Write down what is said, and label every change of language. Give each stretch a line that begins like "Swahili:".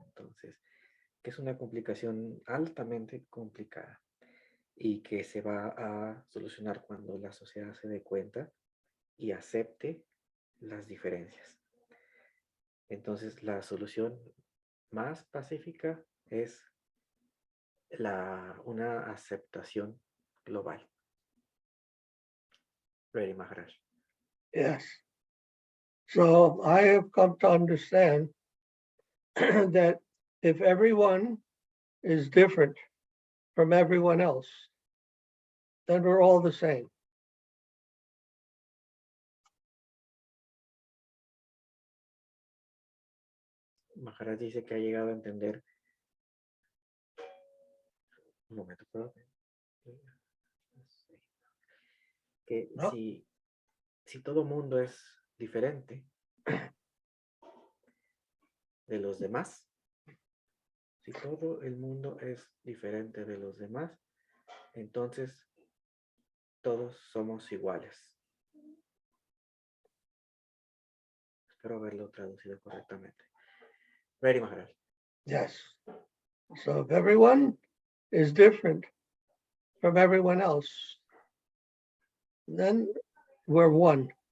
Spanish: Entonces, que es una complicación altamente complicada y que se va a solucionar cuando la sociedad se dé cuenta y acepte las diferencias. Entonces, la solución más pacífica es una aceptación global.
English: Ready, Maharaj. Yes. So I have come to understand that if everyone is different from everyone else, then we're all the same.
Spanish: Maharaj dice que ha llegado a entender. Un momento, perdón. Que No. si todo mundo es diferente de los demás, si todo el mundo es diferente de los demás, entonces todos somos iguales. Espero haberlo traducido correctamente.
English: Ready, Maharaj. Yes. So if everyone is different from everyone else, then we're one.